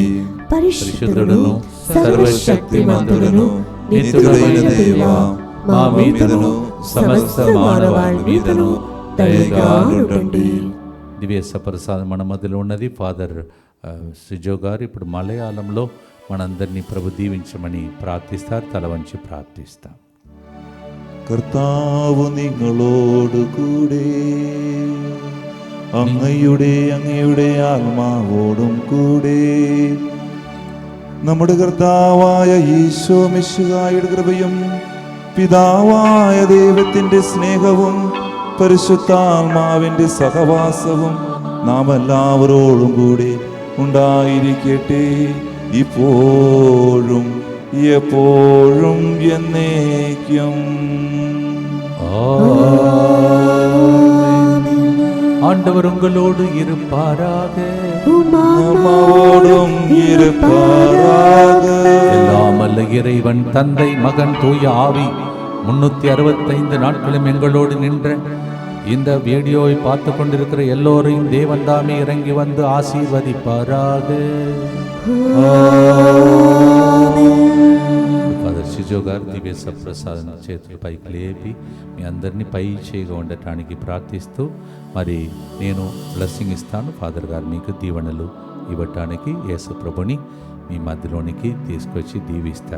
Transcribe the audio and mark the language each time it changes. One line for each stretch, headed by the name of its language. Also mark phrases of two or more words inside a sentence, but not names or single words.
Telugu: పరిశుద్ధుడను సర్వశక్తిమంతుడను నిత్యుడైన దేవా మా మీదను సమస్త మానవాళి మీదను దయగా నుండండి. దివ్య సప్రసాదం మన మధ్యలో ఉన్నది. ఫాదర్ సిజో గారు ఇప్పుడు మలయాళంలో మనందరినీ ప్రభు దీవించమని ప్రార్థిస్తారు. తల వంచి ప్రార్థిస్తాం.
Malayalam: കർത്താവ് നിങ്ങളോട് കൂടെ അങ്ങയുടെ ആത്മാവോടും കൂടെ നമ്മുടെ കർത്താവായ ഈശോ മിശിഹായുടെ കൃപയും പിതാവായ ദൈവത്തിന്റെ സ്നേഹവും പരിശുദ്ധാത്മാവിന്റെ സഹവാസവും നാം എല്ലാവരോടും കൂടി ഉണ്ടായിരിക്കട്ടെ, ഇപ്പോഴും എപ്പോഴും എന്നേക്കും.
Tamil: ஆண்டவர் உங்களோடு இருப்பாராக. நம்மோடும் இருப்பாராக. எல்லாம் அல்ல இறைவன் தந்தை மகன் தூய ஆவி 365 நாட்களும் எங்களோடு நின்ற இந்த வீடியோவை பார்த்து கொண்டிருக்கிற எல்லோரையும் தேவன் தாமே இறங்கி வந்து ஆசீர்வதிப்பாராக.
Telugu: ఫాదర్ సిజో గారు దివ్య సప్రసాదం చేతులు పైకి లేపి మీ అందరినీ పై చేయగా ఉండటానికి ప్రార్థిస్తూ మరి నేను బ్లెస్సింగ్ ఇస్తాను. ఫాదర్ గారు మీకు దీవెనలు ఇవ్వటానికి యేసు ప్రభుని మీ మధ్యలోనికి తీసుకొచ్చి దీవిస్తారు.